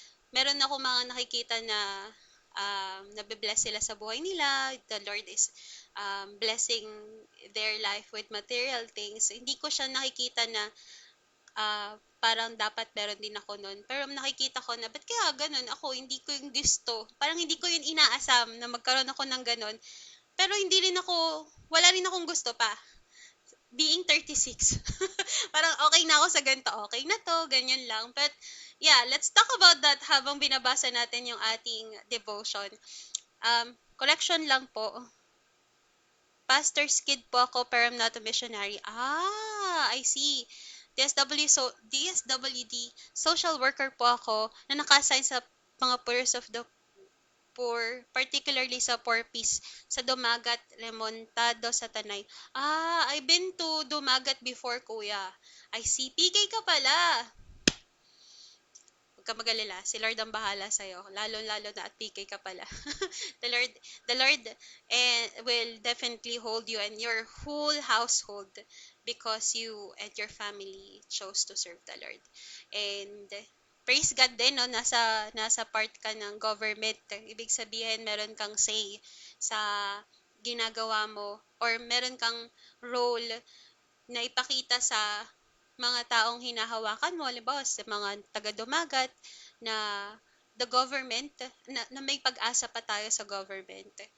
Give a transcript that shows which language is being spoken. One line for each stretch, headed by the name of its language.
Filipino: Meron ako mga nakikita na nabe-bless sila sa buhay nila.
English: The Lord is blessing their life with material things.
Filipino: Hindi ko siya nakikita na parang dapat meron din ako nun. Pero nakikita ko na, ba't kaya ganun ako? Hindi ko yung gusto. Parang hindi ko yun inaasam na magkaroon ako ng ganun. Pero wala rin akong gusto pa.
English: Being 36.
Filipino: Parang okay na ako sa ganito. Okay na to, ganyan lang.
English: But yeah, let's talk about that
Filipino: habang binabasa natin yung ating devotion.
English: Correction lang po. Pastor's kid po ako pero I'm not a missionary. I see.
Filipino: DSWD, social worker po ako na naka-assign sa mga
English: poors of the poor, particularly
Filipino: sa Poor Peace, sa Dumagat, Remontado sa Tanay.
English: I've been to Dumagat before, kuya. I see.
Filipino: PK ka pala. Huwag ka mag-alala. Si Lord ang bahala sa'yo. Lalo-lalo na at PK ka pala.
English: the Lord will definitely hold you and your whole household because you and your family chose to serve the Lord. And praise God
Filipino: din, no? Nasa part ka ng government. Ibig sabihin, meron kang say sa ginagawa mo or meron kang role na ipakita sa mga taong hinahawakan mo, halimbawa sa mga taga-dumagat na the government, na may pag-asa pa tayo sa government.